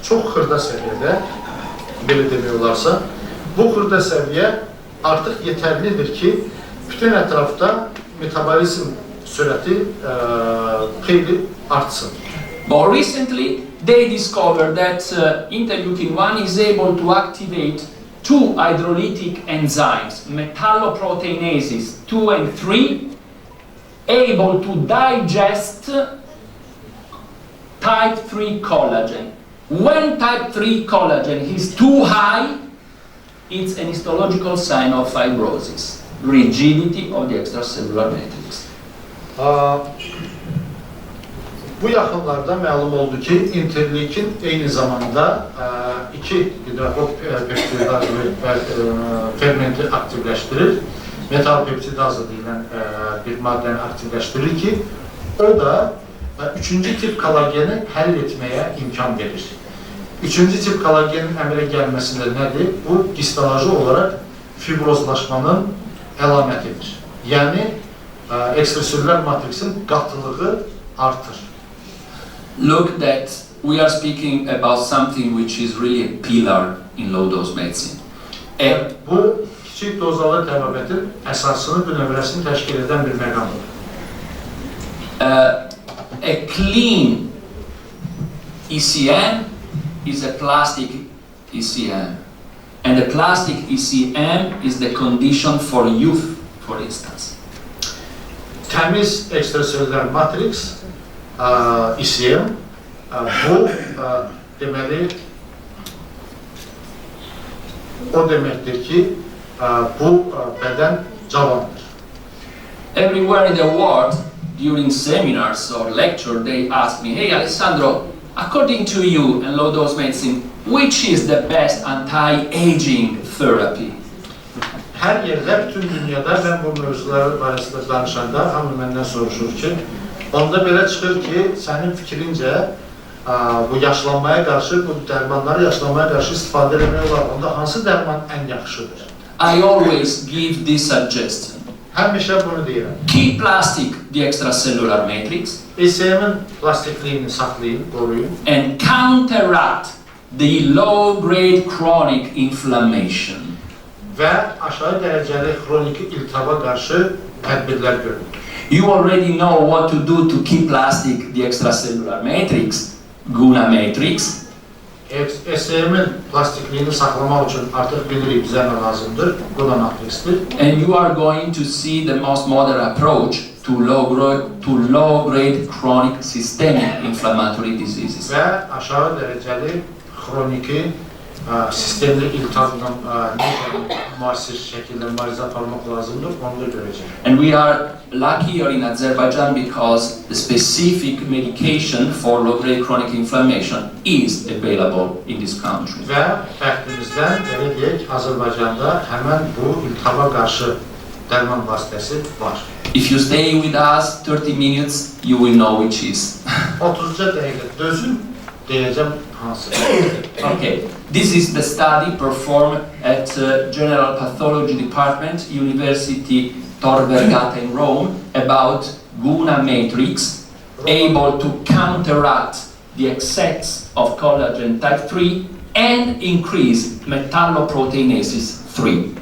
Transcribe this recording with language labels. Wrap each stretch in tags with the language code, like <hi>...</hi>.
<az>Çox xırda səviyyədə, belə demək olarsa, bu xırda səviyyə artıq yetərlidir ki, bütün ətrafda metabolizm sürəti xeyli artsın.</az> <en>More recently, they discovered that interleukin-1 is able to activate two hydrolytic enzymes, metalloproteinases 2 and 3, able to digest type 3 collagen. When type 3 collagen is too high, it's an histological sign of fibrosis, rigidity of the extracellular matrix.</en> <az>Bu yaxınlarda məlum oldu ki, interleukin eyni zamanda iki hidropeptidazlı fermenti aktivləşdirir, metalpeptidazlı deyilən bir maddəni aktivləşdirir ki, o da üçüncü tip kolageni həll etməyə imkan verir. Üçüncü tip kolagenin əmələ gəlməsində nədir? Bu histoloji olaraq fibrozlaşmanın əlamətidir. Yəni, ekstraselülər matriksin qatılığı artır.</az> <en>Look that we are speaking about something which is really a pillar in low-dose medicine.</en> <az>Bu, kiçikdozalı təbabətin əsasını, bünövrəsini təşkil edən bir məqamdır.</az> <en>A clean ECM is a plastic ECM. And a plastic ECM is the condition for youth, for instance.</en> <az>Təmiz ekstraselülər matriks, ECM, bu deməli, o deməkdir ki, bu bədən cavandır.</az> <en>Everywhere in the world, during seminars or lecture, they ask me, hey Alessandro, according to you and low-dose medicine, which is the best anti-aging therapy?</en> <az>Hər yerdə, bütün dünyada mən bu mövzular barəsində danışanda hamı məndən soruşur ki, onda belə çıxır ki, sənin fikrincə bu yaşlanmaya qarşı, bu dərmanları yaşlanmaya qarşı istifadə etmək olar. Onda hansı dərman ən yaxşıdır?</az> <en>I always give this suggestion.</en> <az>Həmişə bunu deyirəm.</az> <en>Keep plastic the extracellular matrix.</en> <az>ECM-in plastikliyini saxlayın, qoruyun.</az> <en>And counteract the low-grade chronic inflammation.</en> <az>Və aşağı dərəcəli xroniki iltihaba qarşı tədbirlər görün.</az> <en>You already know what to do to keep plastic the extracellular matrix, GUNA matrix.</en> <az>ECM-in plastikliyini saxlamaq üçün artıq bilirik bizə nə lazımdır, GUNA matriksdir.</az> <en>And you are going to see the most modern approach to low-grade chronic systemic inflammatory diseases.</en> <az>Və aşağı dərəcəli xroniki sistemli iltihabla müasir şəkildə müalicə aparmaq lazımdır, onu da görəcək.</az> <en>And we are lucky here in Azerbaijan because the specific medication for low-grade chronic inflammation is available in this country.</en> <az>Və bəxtimizdən, belə deyək, Azərbaycanda həmən bu iltihaba qarşı dərman vasitəsi var.</az> <en>If you stay with us 30 minutes, you will know which is.</en> <az>30 dəqiqə dözün, deyəcəm hansı.</az> <en>Okay, this is the study performed at General Pathology Department, University Tor Vergata in Rome about GUNA matrix able to counteract the excess of collagen type 3 and increase metalloproteinases 3.</en>